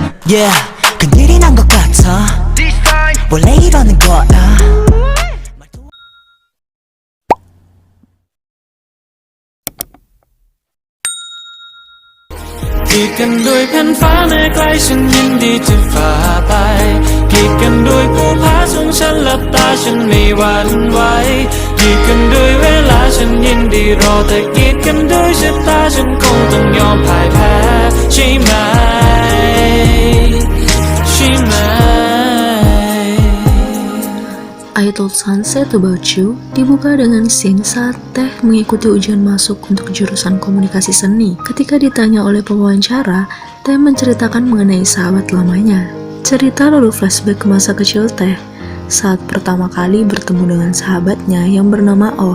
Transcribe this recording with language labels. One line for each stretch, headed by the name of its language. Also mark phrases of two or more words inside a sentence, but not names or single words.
Korean: Yeah, 큰일이 난 것 같아. 원래 이러는 거야.
Thai: กีดกันด้วยแผ่นฟ้าแม้ไกลฉันยินดีจะฝ่าไปกีดกันด้วยภูผาสูงฉันหลับตาฉันไม่หวั่นไหวกีดกันด้วยเวลาฉันยินดีรอแต่กีดกันด้วยชะตาฉันคงต้องยอมพ่ายแพ้ใช่ไหมใช่ไหม
Indonesian: I Told Sunset About You dibuka dengan scene saat Teh mengikuti ujian masuk untuk jurusan komunikasi seni. Ketika ditanya oleh pewawancara, Teh menceritakan mengenai sahabat lamanya. Cerita lalu flashback ke masa kecil Teh saat pertama kali bertemu dengan sahabatnya yang bernama Oh.